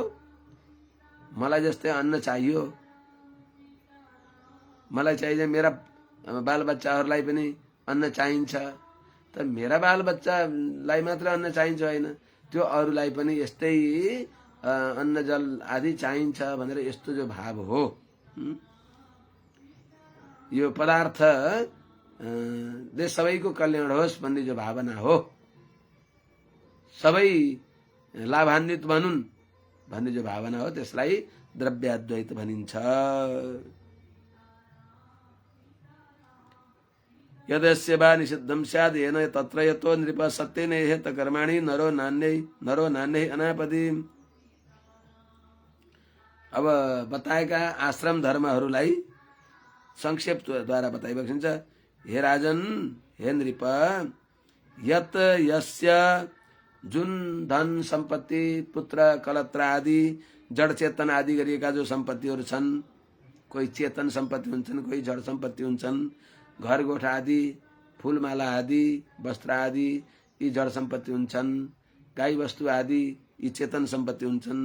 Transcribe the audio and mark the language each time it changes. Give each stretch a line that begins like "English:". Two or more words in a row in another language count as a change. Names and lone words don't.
Nepali: मलाई जस्तै अन्न चाहियो, मलाई चाहिन्छ, मेरा बालबच्चाहरूलाई पनि अन्न चाहिन्छ, त मेरा बालबच्चालाई मात्र अन्न चाहिन्छ होइन, त्यो अरूलाई पनि यस्तै अन्न जल आदि चाहिन्छ भनेर यस्तो जो भाव हो, यो पदार्थ सबैको कल्याण होस् भन्ने जो भावना हो, सबै लाभान्वित बनुन् भन्ने जो भावना हो, त्यसलाई द्रव्याद्वैत भनिन्छ।
Sanskrit: यदस्य वा निषिद्धं स्याद् येन तत्र यतो नृप सत्येन हेत कर्माणि नरो नान्यै अनापदि।
Nepali: अब बताएका आश्रम धर्महरूलाई संक्षेप द्वारा बताइएको छ।
Sanskrit: हे राजन, हे नृप, यत यस्य
Nepali: जुन धन सम्पत्ति, पुत्र कलत्र आदि जड चेतन आदि गरिएका जो सम्पत्तिहरू छन्, कोही चेतन सम्पत्ति हुन्छन्, कोही जड सम्पत्ति हुन्छन्, घर गोठा आदि, फूलमाला आदि, वस्त्र आदि यी जड सम्पत्ति हुन्छन्, गाई वस्तु आदि यी चेतन सम्पत्ति हुन्छन्।